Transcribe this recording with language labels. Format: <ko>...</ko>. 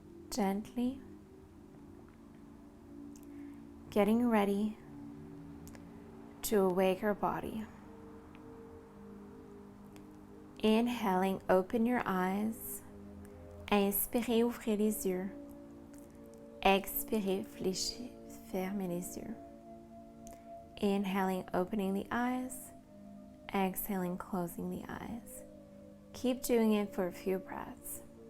<en>Gently getting ready to awake our body. Inhaling, open your eyes.</en> <fr>Inspirez, ouvrez les yeux. Expirez, fléchissez, fermez les yeux.</fr> <en>Inhaling, opening the eyes. Exhaling, closing the eyes. Keep doing it for a few breaths.</en>